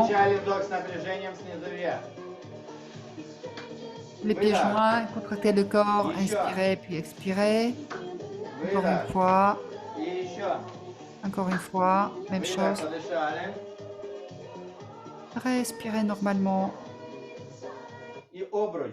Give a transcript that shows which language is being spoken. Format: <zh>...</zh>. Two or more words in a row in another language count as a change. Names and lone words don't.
<ru>Постучали вдох с напряжением снизу вверх.</ru> <fr>Les pieds joints, contractez le corps, inspirez puis expirez. Encore</fr> <ru>Выдох.</ru> <fr>une fois,</fr> <ru>И еще.</ru> <fr>encore une fois, même</fr> <ru>Выдох,</ru> <fr>chose.</fr> <ru>подышали.</ru> <fr>Respirez normalement.</fr> <ru>И обруч.</ru>